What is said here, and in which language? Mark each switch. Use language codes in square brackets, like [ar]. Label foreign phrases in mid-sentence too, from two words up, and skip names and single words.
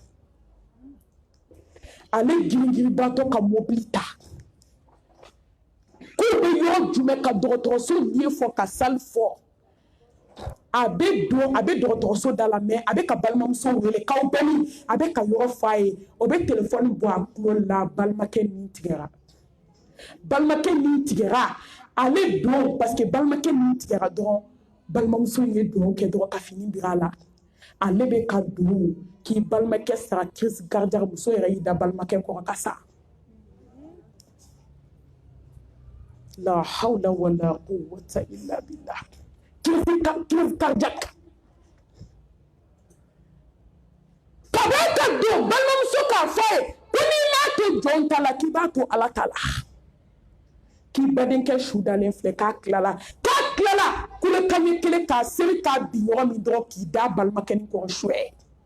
[bm] ale giringirinbatɔ ka mobili ta k'u bɛ yɔrɔ jumɛn ka dɔgɔtɔrɔso lieu fɔ ka salle fɔ a bɛ dɔgɔtɔrɔso da la mais a bɛ ka balimamuso wele k'aw bɛ min a bɛ ka yɔrɔ f'a ye o bɛ téléphone bɔ a kulo la balimakɛ nin tigɛra ale don [fr] parce que [bm] balimakɛ nin tigɛra dɔrɔn balimamuso ye dugawu kɛ dɔrɔn ka fini bir'a la ale bɛ ka dugawu k'i balimakɛ sara [fr] crise cardiaque [bm] muso yɛrɛ y'i da balimakɛ kɔrɔ ka sa [ar] لا حول ولا قوة إلا بالله [fr] crise cardiaque [bm] ka bɛ ka don balimamuso k'a fɔ ye ko n'i m'a to jɔn ta la k'i b'a to ala ta la k'i badenkɛ su dalen filɛ k'a tilala kulekanɲɛ kelen k'a seri k'a bi ɲɔgɔn min dɔrɔn k'i da balimakɛ ni kɔrɔ suɛ